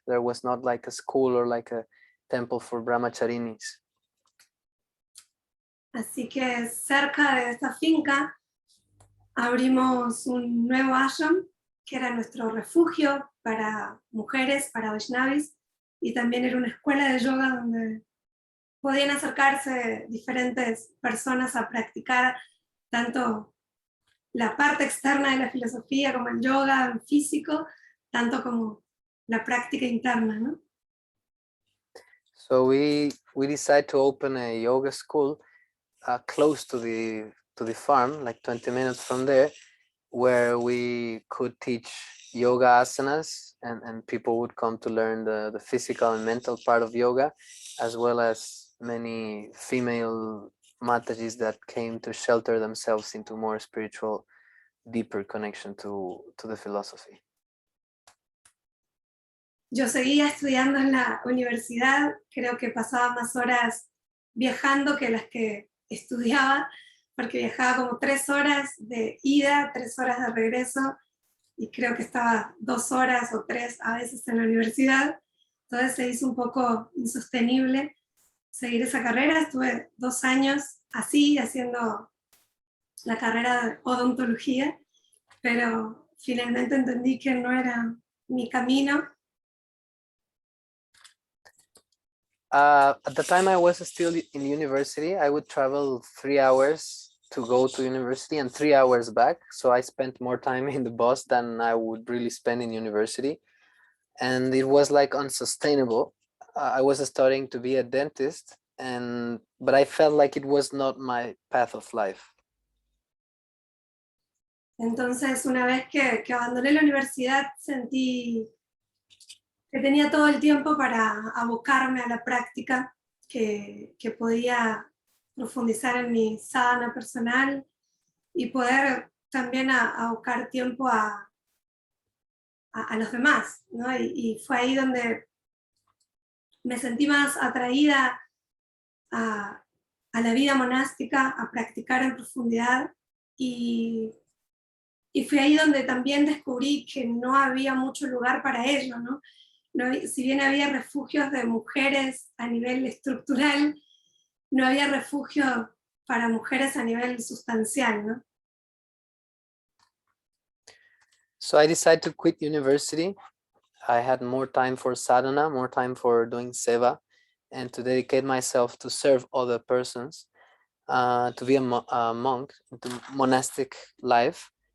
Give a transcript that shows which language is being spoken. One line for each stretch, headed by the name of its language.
English: There was not like a school or like a temple for brahmacharinis.
Spanish: Así que cerca de esta finca abrimos un nuevo ashram, que era nuestro refugio para mujeres, para Vaishnavis, y también era una escuela de yoga donde podían acercarse diferentes personas a practicar tanto la parte externa de la filosofía como el yoga físico, tanto como la práctica interna, ¿no?
English: So we decided to open a yoga school close to the farm, like 20 minutes from there, where we could teach yoga asanas, and people would come to learn the physical and mental part of yoga, as well as many female Matajis that came to shelter themselves into more spiritual, deeper connection to the philosophy.
Spanish: Yo seguía estudiando en la universidad, creo que pasaba más horas viajando que las que estudiaba, porque viajaba como 3 horas de ida, 3 horas de regreso, y creo que estaba 2 horas o 3 a veces en la universidad. Entonces se hizo un poco insostenible seguir esa carrera. Estuve 2 años así, haciendo la carrera de odontología, pero finalmente entendí que no era mi camino.
English: At the time I was still in university, I would travel 3 hours to go to university and 3 hours back. So I spent more time in the bus than I would really spend in university. And it was like unsustainable. I was studying to be a dentist, but I felt like it was not my path of life.
Spanish: Entonces, una vez que abandoné la universidad, sentí que tenía todo el tiempo para abocarme a la práctica, que podía profundizar en mi sadhana personal y poder también abocar tiempo a los demás, ¿no? Y fue ahí donde me sentí más atraída a la vida monástica, a practicar en profundidad, y fue ahí donde también descubrí que no había mucho lugar para ello, ¿no? Si bien había refugios de mujeres a nivel estructural, no había refugio para mujeres a nivel sustancial, ¿no?
English: So I decided to quit university. I had more time for sadhana, more time for doing seva, and to dedicate myself to serve other persons, to be a monk, into monastic life.